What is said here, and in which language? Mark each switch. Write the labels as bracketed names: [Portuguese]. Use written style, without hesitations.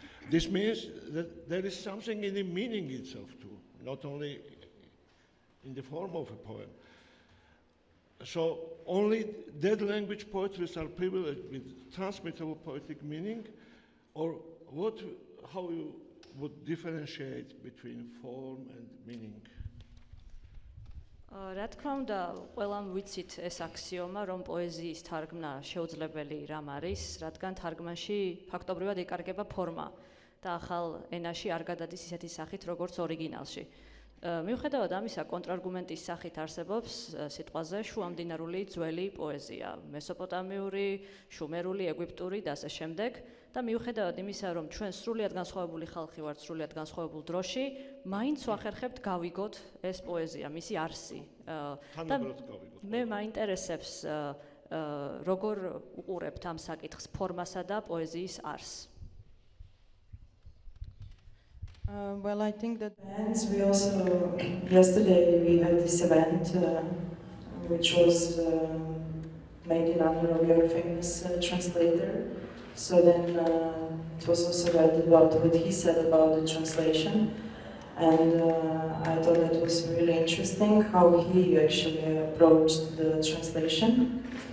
[English] This means that there is something in the meaning itself too, not only in the form of a poem. So only dead language poetries are privileged with transmittable poetic meaning, or how you would differentiate between form and meaning? [Georgian] რა თქმა უნდა, ყველამ ვიცით ეს აქსიომა, რომ პოეზიის თარგმნა შეუძლებელი რამ არის, რადგან თარგმანში ფაქტობრივად იკარგება ფორმა და ახალ ენაში არ გადადის ისეთი სახით, როგორც ორიგინალში. მიუხედავად ამისა, კონტრარგუმენტის სახით არსებობს სიტყვაზე შუამდინარული ძველი პოეზია, მესოპოტამიური, შუმერული, ეგვიპტური და ასე შემდეგ. და მიუხედავად იმისა, რომ ჩვენ სრულიად განსხვავებული ხალხი ვართ, სრულიად განსხვავებულ დროში, მაინც ვახერხებთ გავიგოთ ეს პოეზია, მისი არსი. და მე მაინტერესებს როგორ უყურებთ ამ საკითხს ფორმასა და პოეზიის არსს. [English] Well, I think that we also, yesterday we had this event which was made in honor of your famous translator. So then it was also read about what he said about the translation, and I thought that was really interesting how he actually approached the translation.